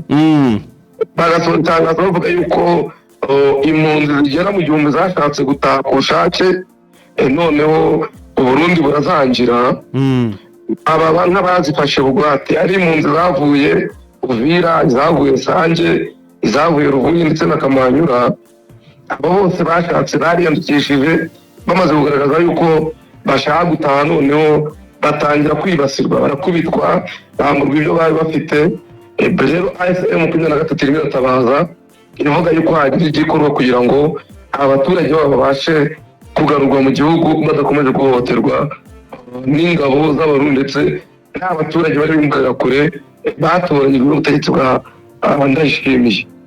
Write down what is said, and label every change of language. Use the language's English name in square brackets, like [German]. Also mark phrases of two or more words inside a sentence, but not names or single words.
[Kinyarwanda] Bagasohora itangazo bavuga yuko impunzi zigera mu 1000 zashatse gutaha ku bushake, noneho Uburundi burazangira. Aba nk'abazifashe bugwate ari impunzi zavuye Uvira, zavuye Sanje, zavuye Ruvuye ndetse na Kamanyura. Abo bose bashatse bariyandikishije bamaze kugaragaza yuko bashaka gutaha, noneho batangira kwibasirwa, barakubitwa, bamburwa ibyo bari bafite. Rero M23 irimo iratabaza ivuga yuko hagira igikorwa kugira ngo abaturage babo babashe kugarurwa mu gihugu badakomeje guhohoterwa n'ingabo z'abarundi ndetse n'abaturage bari bumvira kure batoranyijwe n'ubutegetsi bwa Ndayishimiye.